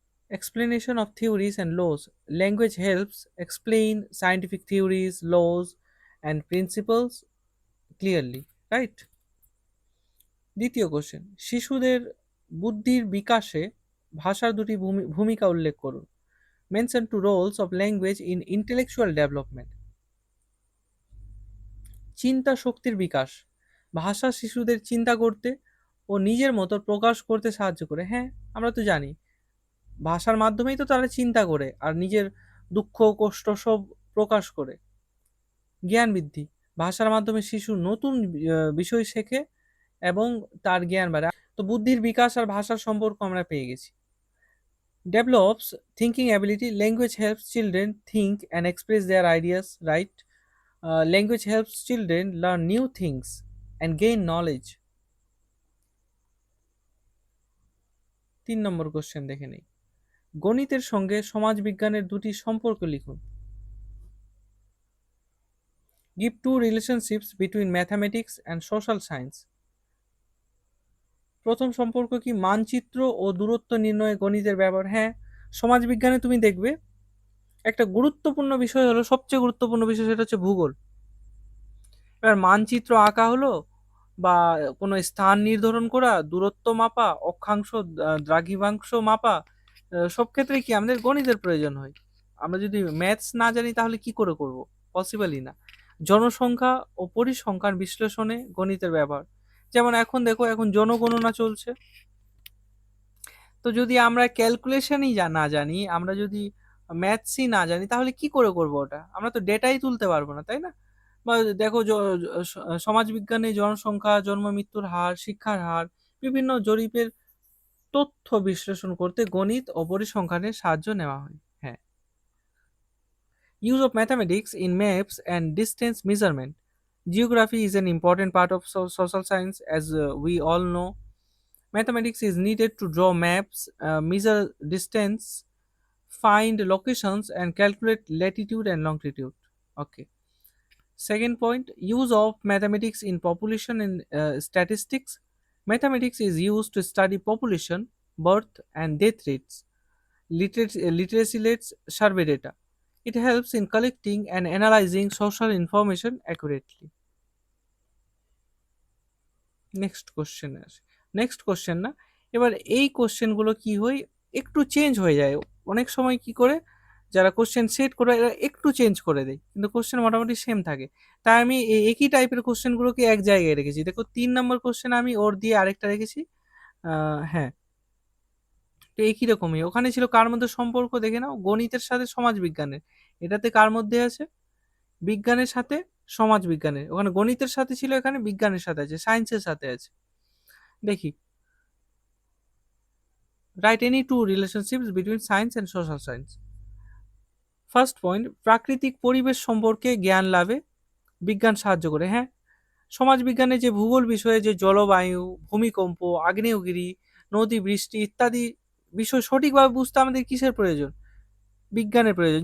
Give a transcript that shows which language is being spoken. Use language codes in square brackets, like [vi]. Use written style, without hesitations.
[en] Explanation of theories and laws. Language helps explain scientific theories, laws, and principles clearly. Right? [bn] দ্বিতীয় question, শিশুদের বুদ্ধির বিকাশে ভাষার দুটি ভূমিকা উল্লেখ করুন। [en] Mention two roles of language in intellectual development. [bn] চিন্তা শক্তির বিকাশ। ভাষা শিশুদের চিন্তা করতে ও নিজের মতো প্রকাশ করতে সাহায্য করে। হ্যাঁ, আমরা তো জানি ভাষার মাধ্যমেই তো তারা চিন্তা করে আর নিজের দুঃখ কষ্ট সব প্রকাশ করে। জ্ঞান বৃদ্ধি। ভাষার মাধ্যমে শিশু নতুন বিষয় শেখে এবং তার জ্ঞান বাড়ে। তো বুদ্ধির বিকাশ আর ভাষার সম্পর্ক আমরা পেয়ে গেছি। [en] Develops thinking ability. Language helps children think and express their ideas. Right? Language helps children learn new things and gain knowledge. [bn] 3 number question দেখে নেই। গণিতের সঙ্গে সমাজবিজ্ঞানের দুটি সম্পর্ক লিখুন। Give two relationships between mathematics and social science. প্রথম সম্পর্ক কি? মানচিত্র ও দূরত্ব নির্ণয়ে গণিতের ব্যবহার। হ্যাঁ, সমাজবিজ্ঞানে তুমি দেখবে একটা গুরুত্বপূর্ণ বিষয় হলো, সবচেয়ে গুরুত্বপূর্ণ বিষয় সেটা হচ্ছে ভূগোল। এবার মানচিত্র আঁকা হলো বা কোনো স্থান নির্ধারণ করা, দূরত্ব মাপা, অক্ষাংশ দ্রাঘিমাংশ মাপা, সব ক্ষেত্রে কি আমাদের গণিতের প্রয়োজন হয়। আমরা যদি ম্যাথস না জানি তাহলে কি করে করব? পসিবলই না। জনসংখ্যা ও পরিসংখ্যান বিশ্লেষণে গণিতের ব্যবহার। যেমন এখন দেখো, এখন জনগণনা চলছে। তো যদি আমরা ক্যালকুলেশনই না জানি, আমরা যদি ম্যাথসই না জানি তাহলে কি করে করব ওটা? আমরা তো ডেটাই তুলতে পারবো না, তাই না? বা দেখো সমাজবিজ্ঞানে জনসংখ্যা, জন্ম মৃত্যুর হার, শিক্ষার হার, বিভিন্ন জরিপের তথ্য বিশ্লেষণ করতে গণিত ও পরিসংখ্যানের সাহায্য নেওয়া হয়। হ্যাঁ। [en] Use of mathematics in maps and distance measurement. Geography is an important part of social science, as we all know. Mathematics is needed to draw maps, measure distance, find locations, and calculate latitude and longitude. Okay. Second point, use of mathematics in population and statistics. Mathematics is used to study population, birth, and death rates, literacy rates, survey data. It helps in collecting and analyzing social information accurately. [bn] Next কোশ্চেনে আসি। Next question না, এবার এই কোশ্চেনগুলো কি হয়, একটু change হয়ে যায়। অনেক সময় কি করে যারা কোশ্চেন সেট করে এরা একটু চেঞ্জ করে দেয়, কিন্তু কোশ্চেন মোটামুটি সেম থাকে। তাই আমি এই একই টাইপের কোশ্চেনগুলোকে এক জায়গায় রেখেছি। দেখো 3 নম্বর কোশ্চেন আমি ওর দিয়ে আরেকটা রেখেছি। হ্যাঁ, তো একই রকমই ওখানে ছিল। কার মধ্যে সম্পর্ক দেখে নাও, গণিতের সাথে সমাজ বিজ্ঞানের। এটাতে কার মধ্যে আছে? বিজ্ঞানের সাথে সমাজ বিজ্ঞানের। ওখানে গণিতের সাথে ছিল, এখানে বিজ্ঞানের সাথে আছে, সায়েন্সের সাথে আছে। [en] দেখি, write any two relationships between science and social science. First point, [bn] প্রাকৃতিক পরিবেশ সম্পর্কে জ্ঞান লাভে বিজ্ঞান সাহায্য করে। হ্যাঁ, সমাজ বিজ্ঞানে যে ভূগোল বিষয়ে যে জলবায়ু, ভূমিকম্প, আগ্নেয়গিরি, নদী, বৃষ্টি ইত্যাদি বিষয় সঠিকভাবে বুঝতে আমাদের কিসের প্রয়োজন? বিজ্ঞানের প্রয়োজন।